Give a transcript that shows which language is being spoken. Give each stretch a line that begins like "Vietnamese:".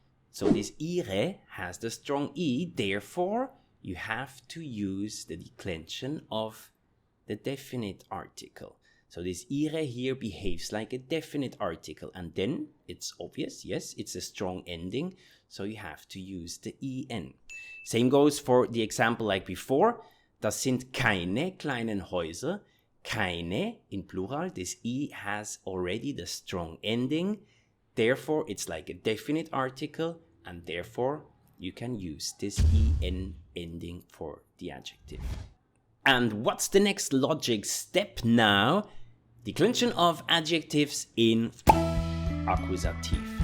English: So this ihre has the strong E, therefore you have to use the declension of the definite article. So this ihre here behaves like a definite article, and then it's obvious, yes, it's a strong ending, so you have to use the en. Same goes for the example like before.
German: Das sind keine kleinen Häuser.
English: Keine in plural, this E has already the strong ending, therefore it's like a definite article, and therefore you can use this en ending for the adjective. And what's the next logic step now? Declension of adjectives in Akkusativ.